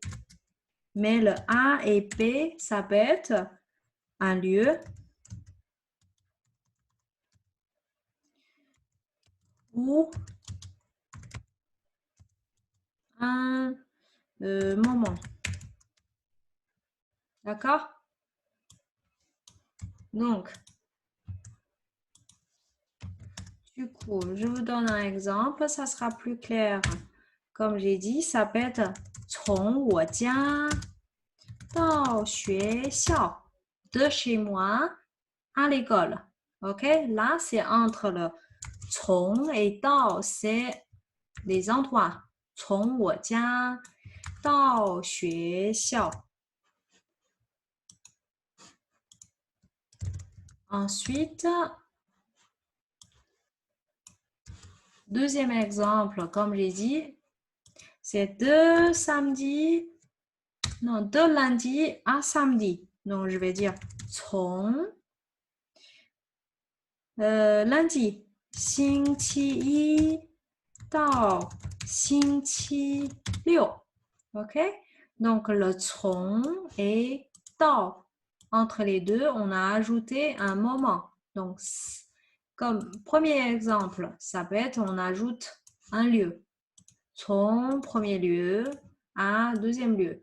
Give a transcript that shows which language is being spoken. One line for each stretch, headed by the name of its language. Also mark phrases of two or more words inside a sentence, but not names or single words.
French: Mais le A et B, ça peut être un lieu ou un moment. D'accord? Donc, du coup, je vous donne un exemple, ça sera plus clair. Comme j'ai dit, ça peut être
Chinese: 从我家到学校,
French: de chez moi à l'école. OK? Là, c'est entre le 从 et 到, c'est les endroits.
Chinese: 从我家到学校.
French: Ensuite, deuxième exemple, comme j'ai dit, c'est de samedi, non, de lundi à samedi. Donc, je vais dire 从 lundi,
Chinese: 星期一到星期六.
French: OK? Donc, le 从 et 到. Entre les deux, on a ajouté un moment. Donc, comme premier exemple, ça peut être, on ajoute un lieu. 从 premier lieu à deuxième lieu.